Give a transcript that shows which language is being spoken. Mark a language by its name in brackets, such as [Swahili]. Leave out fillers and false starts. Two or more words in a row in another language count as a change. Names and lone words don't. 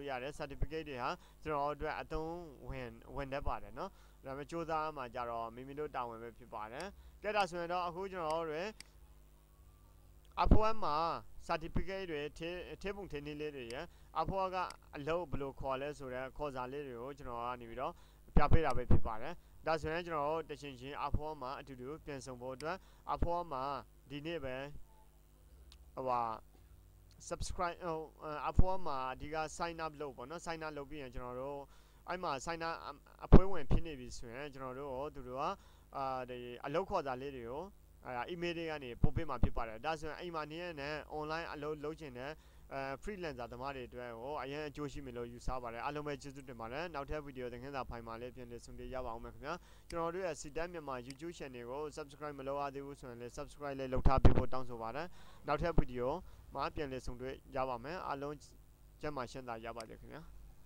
[Burmese] ရတယ် certificate တွေဟာကျွန်တော်တို့အတွက်အသုံးဝင်တတ်ပါတယ်နော်ဒါပေမဲ့စူးစမ်းမှာကြတော့မိမိတို့တာဝန်ပဲဖြစ်ပါတယ်ကဲဒါဆိုရင်တော့အခုကျွန်တော်တို့တွေ Upwork မှာ certificate တွေထေးပုံထေးနည်းလေးတွေရ Upwork ကအလုပ်ဘယ်လိုခေါ်လဲဆိုတဲ့ခေါ်စာလေးတွေကိုကျွန်တော်ကနေပြီးတော့ပြပေးတာပဲဖြစ်ပါတယ်ဒါဆိုရင်ကျွန်တော်တို့တချင်းချင်း Upwork မှာအတူတူပြန်ဆောင်ဖို့အတွက် Upwork မှာဒီနေ့ပဲ subscribe Upwork မှာဒီက [English] sign up [Burmese] လုပ်ပေါ့နော် [English] sign up [Burmese] လုပ်ပြီးရင်ကျွန်တော်တို့အဲ့မှာ [English] sign up [Burmese] အဖွဲဝင်ဖြစ်နေပြီဆိုရင် ကျွန်တော်တို့သူတို့ကဒီအလုပ်ခေါ်စာလေးတွေကိုemail တွေကနေပို့ပေးမှာဖြစ်ပါတယ်ဒါဆိုရင်အိမ်မှာနေရတဲ့ online အလုပ်လုပ်ချင်တဲ့ freelancer သမားတွေအတွက်ကိုအရင်အကျိုးရှိမယ်လို့ယူဆပါတယ်အားလုံးပဲကျေးဇူးတင်ပါတယ်နောက်ထပ်ဗီဒီယိုသင်ခန်းစာဖိုင်မှာလည်းပြန်လည်ဆုံတွေ့ရပါအောင်မယ်ခင်ဗျာကျွန်တော်တို့ရဲ့စီတန်းမြန်မာ YouTube channel ကို subscribe မလုပ်ရသေးဘူးဆိုရင်လည်း subscribe လေးလုပ်ထားပေးဖို့တောင်းဆိုပါတယ်နောက်ထပ်ဗီဒီယိုမှာပြန်လည်ဆုံတွေ့ရပါမယ်အားလုံးကျန်းမာချမ်းသာရပါစေခင်ဗျာ